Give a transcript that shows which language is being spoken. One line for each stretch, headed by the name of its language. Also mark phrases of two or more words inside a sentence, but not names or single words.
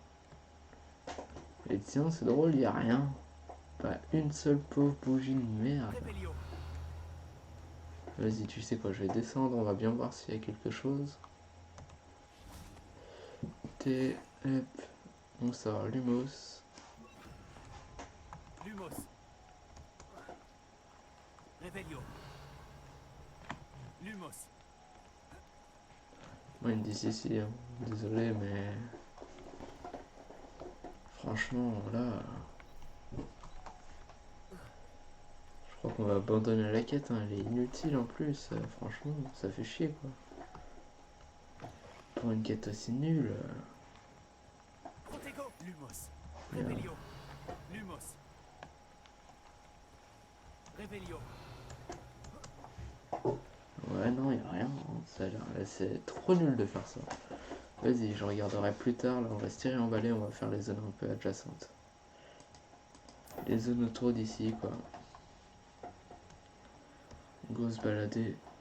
French: Et tiens c'est drôle, y a rien. Pas une seule pauvre bougie de merde. Vas-y, tu sais quoi, je vais descendre, on va bien voir s'il y a quelque chose. Hop, on sort Lumos. Lumos. Revelio. Lumos. Moi, ils me disent ici, hein. Désolé, mais... Franchement, là... Je crois qu'on va abandonner la quête, hein. Elle est inutile en plus. Franchement, ça fait chier, quoi. Pour une quête aussi nulle... Lumos. Revelio. Lumos. Revelio. Ouais, non, y a rien. Hein. Ça a l'air, c'est trop nul de faire ça. Vas-y, je regarderai plus tard. Là, on va se tirer en balai, on va faire les zones un peu adjacentes. Les zones autour d'ici, quoi. Go se balader.